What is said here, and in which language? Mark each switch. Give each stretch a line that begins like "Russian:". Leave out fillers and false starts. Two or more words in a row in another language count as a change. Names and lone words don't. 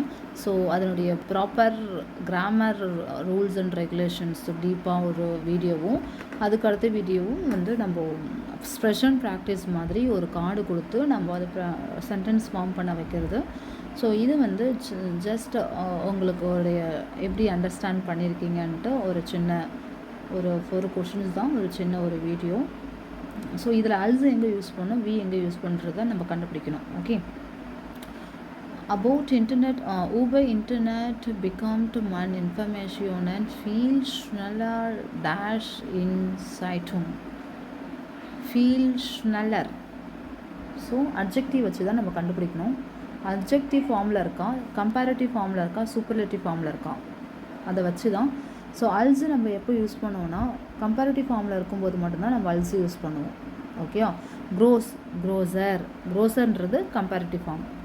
Tamil: ஸோ அதனுடைய
English: proper grammar rules and regulations
Tamil: டீப்பாக ஒரு வீடியோவும், அதுக்கடுத்த வீடியோவும் வந்து நம்ம ஸ்ப்ரெஷன் ப்ராக்டிஸ் மாதிரி ஒரு கார்டு கொடுத்து நம்ம அதை
English: sentence form
Tamil: பண்ண வைக்கிறது. ஸோ இது வந்து ஜஸ்ட் உங்களுக்கு எப்படி அண்டர்ஸ்டாண்ட் பண்ணியிருக்கீங்கன்ட்டு ஒரு 4 கொஷின்ஸ் தான், ஒரு சின்ன ஒரு வீடியோ. ஸோ இதில் அல்ஸ் எங்கே யூஸ் பண்ணணும், வி எங்கே யூஸ் பண்ணுறத நம்ம கண்டுபிடிக்கணும். ஓகே,
English: about internet,
German: über internet bekommt man informationen viel schneller dash in Zeitung, viel schneller.
Tamil: ஸோ அட்ஜெக்டிவ் வச்சு தான் நம்ம கண்டுபிடிக்கணும்.
English: adjective form
Tamil: இருக்கா,
English: comparative form
Tamil: இருக்கா,
English: superlative form
Tamil: இருக்கா, அதை வச்சு தான். ஸோ அல்ஸு நம்ம எப்போ யூஸ் பண்ணுவோன்னா
English: comparative form
Tamil: இருக்கும்போது மட்டும்தான் நம்ம அல்ஸு யூஸ் பண்ணுவோம். ஓகேவா? க்ரோஸர்ன்றது
English: comparative form.